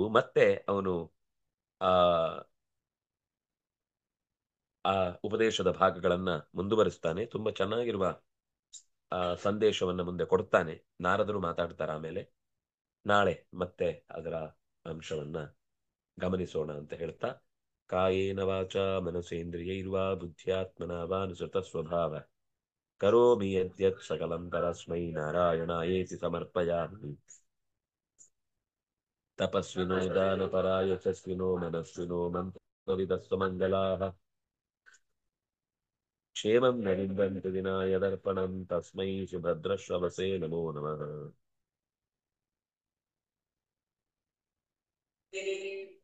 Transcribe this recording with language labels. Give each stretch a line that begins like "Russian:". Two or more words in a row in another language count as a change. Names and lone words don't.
Kannada: ಮತ್ತೆ ಅವನು ಆ ಆ ಉಪದೇಶದ ಭಾಗಗಳನ್ನ ಮುಂದುವರಿಸ್ತಾನೆ. ತುಂಬಾ ಚೆನ್ನಾಗಿರುವ ಸಂದೇಶವನ್ನ ಮುಂದೆ ಕೊಡ್ತಾನೆ. ನಾರದರು ಮಾತಾಡ್ತಾರೆ ಆಮೇಲೆ. ನಾಳೆ ಮತ್ತೆ ಅದರ ಅಂಶವನ್ನ ಗಮನಿಸೋಣ ಅಂತ ಹೇಳ್ತಾ,
Sanskrit: ಕಾಯೇನ ವಾಚ ಮನಸೇಂದ್ರಿಯೈರ್ವಾ ಬುದ್ಧ್ಯಾತ್ಮನ ವಾನುಸೃತ ಸ್ವಭಾವ ಕರೋಮಿ ಯದ್ಯತ್ ಸಕಲಂ ಪರಸ್ಮೈ ನಾರಾಯಣಾಯೇತಿ ಸಮರ್ಪಯಾಮಿ. ತಪಸ್ವಿನೋ ದಾನಪರಾ ಯಶಸ್ವಿನೋ ಮನಸ್ವಿನೋ ಮಂತ್ರವಿದಸ್ವ ಮಂಗಲಾಃ ಕ್ಷೇಮಂ ನ ನಿಂದಂತಿ ದಿನಾಯ ದರ್ಪಣಂ ತಸ್ಮೈ ಸುಭದ್ರಶ್ರವಸೇ ನಮೋ ನಮಃ.